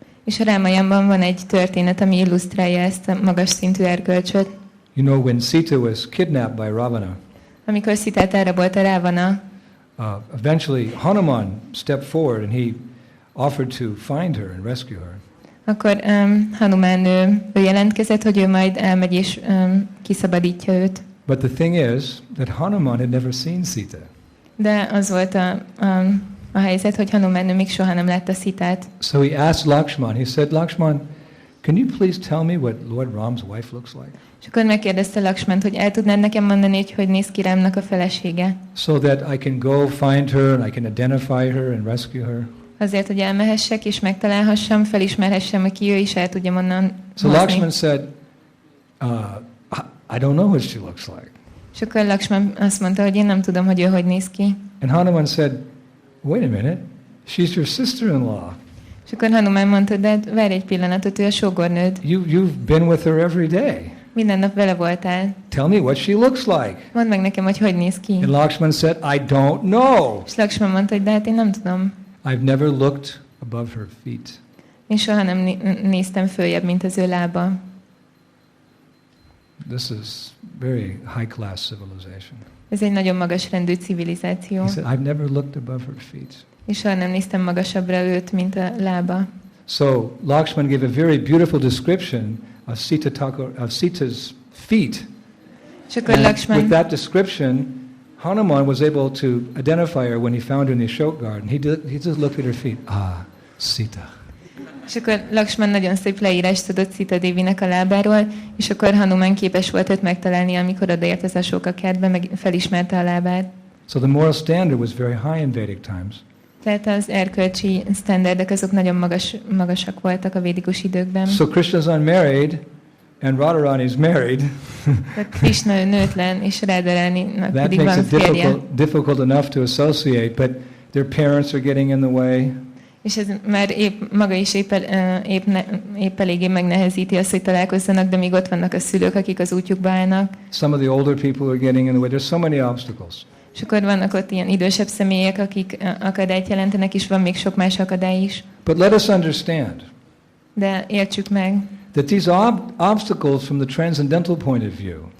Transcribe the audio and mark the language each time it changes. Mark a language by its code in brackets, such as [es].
[hu] És a Rámayanban van egy történet, ami illusztrálja ezt a magas szintű erkölcsöt. [en] You know, when Sita was kidnapped by Ravana, [hu] amikor Szitát elrabolta Rávana, [en] eventually Hanuman stepped forward and he offered to find her and rescue her. [hu] Akkor Hanuman ő jelentkezett, hogy ő majd elmegy és kiszabadítja őt. [en] But the thing is that Hanuman had never seen Sita. [hu] De az volt a helyzet, hogy Hanuman még soha nem látta Szitát. [en] So he asked Lakshman, he said, Lakshman, can you please tell me what Lord Ram's wife looks like? [hu] És akkor megkérdezte Lakshmant, hogy el tudnád nekem mondani, hogy néz ki Rámnak a felesége? [en] So that I can go find her and I can identify her and rescue her. [hu] Azért, hogy elmehessek és megtalálhassam, felismerhessem, hogy ki ő is el tudja onnan [en] So Lakshman said, I don't know what she looks like. [hu] És akkor Lakshman azt mondta, hogy én nem tudom, hogy ő hogy néz ki. [en] And Hanuman said, wait a minute, she's your sister-in-law. [hu] És akkor Hanuman mondta, de várj egy pillanatot, ő a sógornőd. [en] You've been with her every day. [hu] Minden nap vele voltál. [en] Tell me what she looks like. [hu] Mondd meg nekem, hogy néz ki. [en] And Lakshman said, I don't know. [hu] És Lakshman mondta, hogy de hát én nem tudom. [en] I've never looked above her feet. [hu] Én soha nem néztem följebb, mint az ő lába. [en] this is very high class civilization. [hu] Ez egy nagyon magas rendű civilizáció. [en] He said, I've never looked above her feet. [hu] És soha nem néztem magasabbra őt, mint a lába. [en] So Lakshman gave a very beautiful description of Sita's feet. With that description, Hanuman was able to identify her when he found her in the Ashok garden. He just looked at her feet. Ah, Sita. [hu] És akkor Lakshman nagyon szép leírást tudott Sita Dévinek a lábáról, és akkor Hanuman képes volt őt megtalálni, amikor odaért az Ashoka kertbe, meg felismerte a lábát. [en] So the moral standard was very high in Vedic times. [hu] Tehát az erkölcsi sztenderdek azok nagyon magasak voltak a védikus időkben. [en] So Krishna's unmarried and Radharani is married. [hu] Krishna nőtlen és Radharaninak pedig van férje. [en] That makes it difficult enough to associate, but their parents are getting in the way. [hu] És ez már maga is épp eléggé megnehezíti azt, hogy találkozzanak, de még ott vannak a szülők, akik az útjukba állnak. [en] Some of the older people are getting in the way. There's so many obstacles. [hu] És akkor vannak ott ilyen idősebb személyek, akik akadályt jelentenek, és van még sok más akadály is. [en] But let us understand. [hu] De értsük meg. [en] That these obstacles from the transcendental point of view.